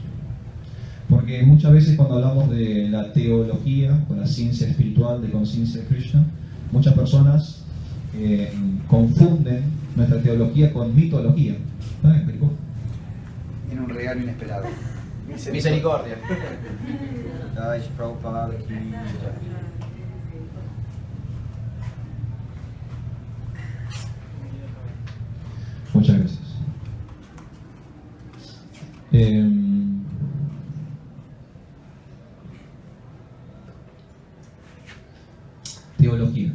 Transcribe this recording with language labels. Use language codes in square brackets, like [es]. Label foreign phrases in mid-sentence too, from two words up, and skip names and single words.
[es] Porque muchas veces cuando hablamos de la teología o la ciencia espiritual de conciencia de Krishna, muchas personas confunden nuestra teología con mitología. ¿No me explicó? Tiene un regalo inesperado. Misericordia. [hi] Jai Prabhupada ki jai. [es] Muchas gracias. Teología.